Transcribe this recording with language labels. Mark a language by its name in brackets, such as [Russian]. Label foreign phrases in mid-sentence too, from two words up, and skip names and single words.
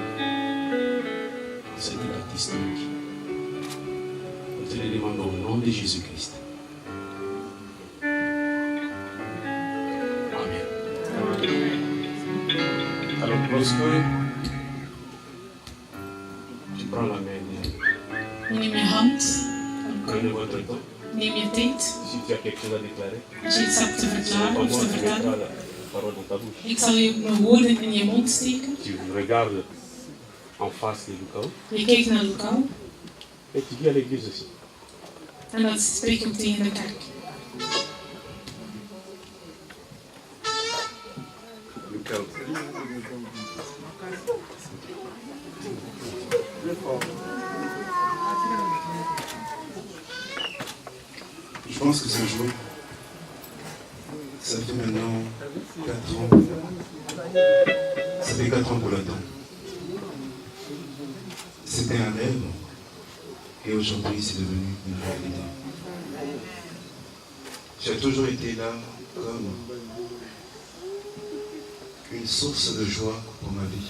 [French] C'est de l'artistique. Nous te le demandons au nom de Jésus-Christ. Amen. Alors, lorsque tu prends la main, [Dutch] Neem je hand, [French] prenez votre temps. [Dutch] neem je tijd. [French] Si tu as quelque chose à déclarer, [Dutch] Als je iets hebt te verklaren [French] c'est [Dutch] of [French] moi [Dutch] te [French] qui mettrai [Dutch] vertellen, [French] la parole dans ta bouche. [Dutch] ik zal je mijn woorden in je mond steken. [French] Tu regardes en face de Lucas [Dutch] Je kijkt naar lokaal [French] et tu dis à l'église aussi. [Dutch] en dan spreek je ook tegen de kerk. Lucas. [French] Je pense que ce jour, ça fait maintenant 4 ans. Ça fait 4 ans qu'on l'attend. C'était un rêve et aujourd'hui c'est devenu une réalité. Tu as toujours été là comme une source de joie pour ma vie.